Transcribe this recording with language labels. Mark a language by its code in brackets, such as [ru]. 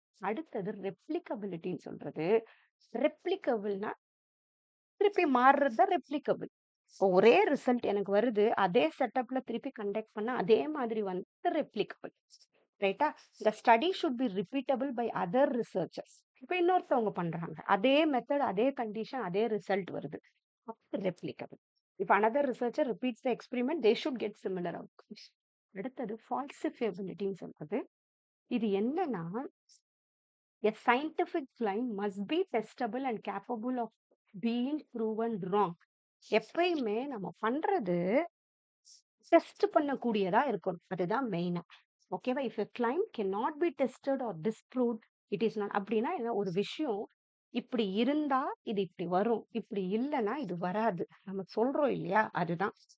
[ta] அடுத்தது ரெப்ளிகபிலிட்டின்னு சொல்றது. ரெப்ளிகபிள்னா திருப்பி மாறுறது தான் ரெப்ளிகபிள். ஒரே ரிசல்ட் எனக்கு வருது. அதே செட்டப்ல திருப்பி கண்டக்ட் பண்ணா அதே மாதிரி வந்து ரெப்ளிகபிள். ரைட்டா? [en] The study should be repeatable by other researchers. [ta] இப்ப இன்னொருத்தவங்க பண்றாங்க. அதே மெத்தட், அதே கண்டிஷன், அதே ரிசல்ட் வருது. அப்ப ரெப்ளிகபிள். [en] If another researcher repeats the experiment, they should get similar outcomes. [ta] அடுத்தது falsifiability ன்னு சொல்றது. இது என்னன்னா, [en] a scientific claim must be testable and capable of being proven wrong. [ta] எப்பயுமே நம்ம பண்றது டெஸ்ட் பண்ணக்கூடியதா இருக்கணும். அதுதான் மெயினா. ஓகேவா? [en] If a claim can not be tested or disproved, it is not. [ta] அப்படின்னா என்ன, ஒரு விஷயம் இப்படி இருந்தா இது இப்படி வரும், இப்படி இல்லைன்னா இது வராது நம்ம சொல்றோம் இல்லையா, அதுதான்.